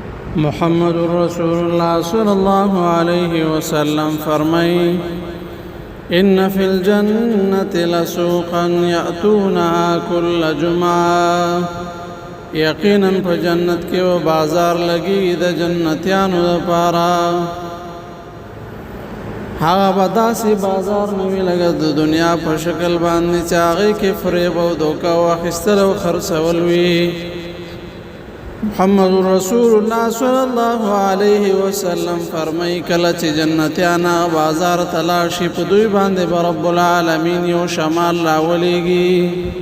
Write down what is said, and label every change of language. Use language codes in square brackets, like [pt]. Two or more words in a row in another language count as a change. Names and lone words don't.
[ps] محمد رسول الله [ar] صلی اللہ علیہ وسلم [ps] فرمائی [ar] ان فی الجنت لسوقا یأتونها کل جمعہ [ps] یقینا په جنت کې و بازار لګي د جنتیانو لپاره هغه بداسي بازار نوی لګا د دنیا په شکل باندې چې هغه کې فریب او دوکا او اخیستل او خرڅول وي محمد رسول الله [ar] صلی الله علیه وسلم [ps] فرمای کله چې جنتیانا بازار تلاشي په دوی باندې [ar] رب العالمین [ps] یو شمال راولېږي